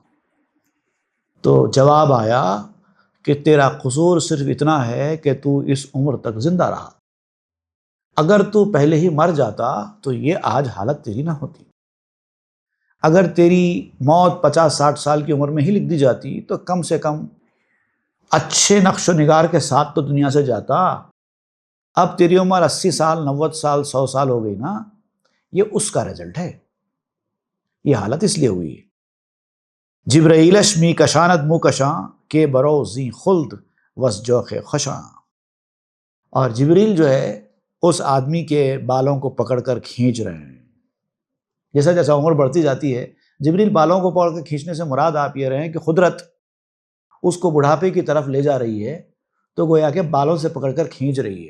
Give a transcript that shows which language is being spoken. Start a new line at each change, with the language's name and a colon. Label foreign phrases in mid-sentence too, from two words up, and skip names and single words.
Urdu: تو جواب آیا کہ تیرا قصور صرف اتنا ہے کہ تو اس عمر تک زندہ رہا، اگر تو پہلے ہی مر جاتا تو یہ آج حالت تیری نہ ہوتی، اگر تیری موت 50-60 سال کی عمر میں ہی لکھ دی جاتی تو کم سے کم اچھے نقش و نگار کے ساتھ تو دنیا سے جاتا۔ اب تیری عمر 80 سال 90 سال 100 سال ہو گئی نا، یہ اس کا رزلٹ ہے، یہ حالت اس لیے ہوئی ہے۔
Persian: جبرائیلش می کشاند مو کشاں کے برو زی خلد وس جوخ خشاں۔
Urdu: اور جبریل جو ہے اس آدمی کے بالوں کو پکڑ کر کھینچ رہے ہیں، جیسا جیسا عمر بڑھتی جاتی ہے جبریل بالوں کو پکڑ کر کھینچنے سے مراد آپ یہ رہے ہیں کہ قدرت اس کو بڑھاپے کی طرف لے جا رہی ہے، تو گویا کہ بالوں سے پکڑ کر کھینچ رہی ہے۔